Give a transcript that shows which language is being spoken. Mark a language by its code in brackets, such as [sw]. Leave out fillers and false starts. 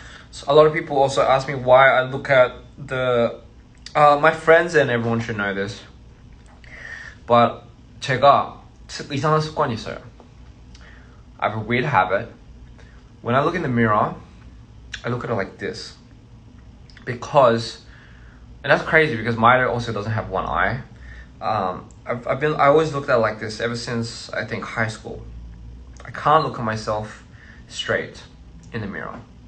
[en] So a lot of people also ask me why I look at the my friends and everyone should know this. But [ko] 제가 이상한 습관이 있어요. [en] I have a weird habit. When I look in the mirror, I look at it like this. Because, and that's crazy because Maida also doesn't have one eye. I always looked at it like this ever since I think high school. I can't look at myself straight in the mirror.